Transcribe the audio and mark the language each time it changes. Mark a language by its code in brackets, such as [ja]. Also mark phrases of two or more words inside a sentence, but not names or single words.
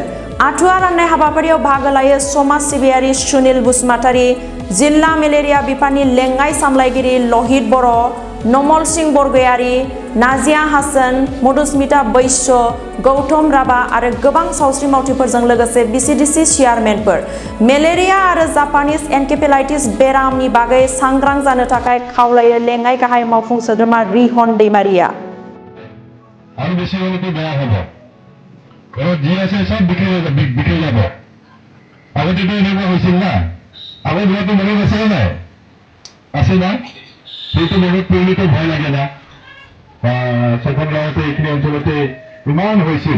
[brx] आथुवा राननाय हाबाफारियाव बाहागो लायो समाज सिबियारि सुनिल बसुमतारी, जिल्ला मेलेरिया बिफाननि लेङाइ सामलायगिरि लहित बर', नमल सिंह बरगयारी, नाजिया हासन, मधुस्मिता बैश्य, गौतम राभा आरो गोबां सावस्रि मावथिफोरजों लोगोसे बिटिसि चेयारमेनफोर। मेलेरिया आरो [en] Japanese encephalitis [brx] बेरामनि बागै सांग्रां जानो थाखाय खावलायो लेङाइ गाहाय मावफुं सोद्रोमा रिहन दैमारिया। [as] যি আছে সব বিক্ৰী যাব। আগতেতো এনেকুৱা হৈছিল না, আগৰ দিনতো মনত আছে নাই? আছে না? সেইটো মনত পৰিলেতো ভয় লাগে না। ছখন গাঁৱতে এইখিনি অঞ্চলতে ইমান হৈছিল।